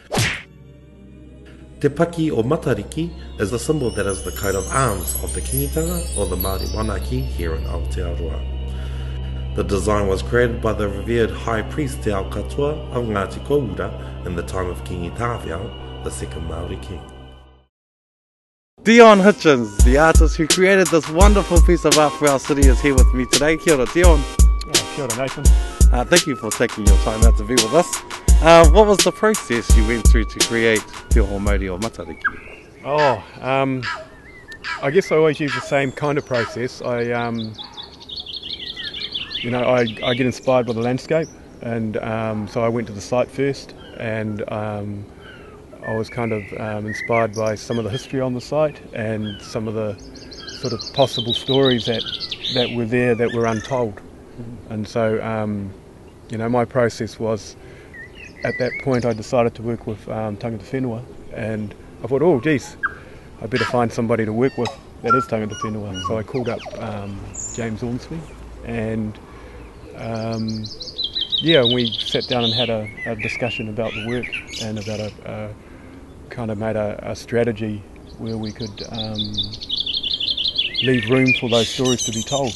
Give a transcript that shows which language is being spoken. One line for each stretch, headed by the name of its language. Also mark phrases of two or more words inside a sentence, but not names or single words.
English: Te Paki o Matariki is a symbol that is the coat of arms of the kingitanga or the Māori monarchy here in Aotearoa. The design was created by the revered High Priest Te Ao Katoa of Ngāti Koura in the time of King Itaviao, the second Māori king. Dion Hitchens, the artist who created this wonderful piece of art for our city, is here with me today.
Māori: Kia ora, Dion. Kia ora, Nathan.
English: Thank you for taking your time out to be with us. What was the process you went through to create Te Ohomauri O Matariki? I guess I always use the same kind of process. I get inspired by the landscape, and so I went to the site first, and I was kind of inspired by some of the history on the site and some of the sort of possible stories that were there that were untold. And so, my process was, at that point I decided to work with
Māori: tangata whenua,
English: and I thought, oh geez, I better find somebody to work with that is
Māori: tangata whenua.
English: So I called up James Ormsby, and we sat down and had a discussion about the work and about made a strategy where we could leave room for those stories to be told.